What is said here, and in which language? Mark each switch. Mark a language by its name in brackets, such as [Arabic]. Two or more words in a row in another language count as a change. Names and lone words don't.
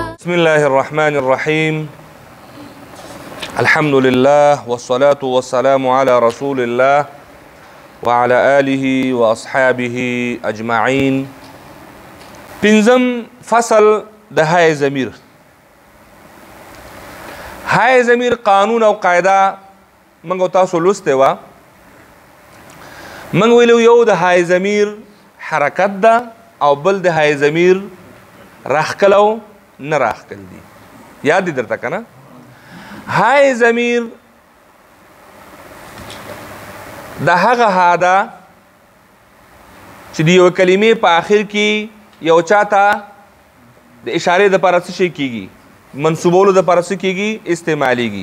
[Arabic] بسم الله الرحمن الرحيم الحمد لله والصلاة والسلام على رسول الله وعلى آله وأصحابه أجمعين. [Pashto] پنځم فصل د های ضمیر. های ضمیر قانون او قاعده منګو تاسو لوسته وا. منګ ویلو یو د های ضمیر حرکت ده او بل د های ضمیر راخکلو نه راخکل دي. یاد دي درته کنه؟ های ضمیر د هغه ها ده چې د یو کلمې په آخر کې یو چاته د اشارې د پاره څه شي کیږي، منصوبولو د پاره څه کیږي، استعمالیږي.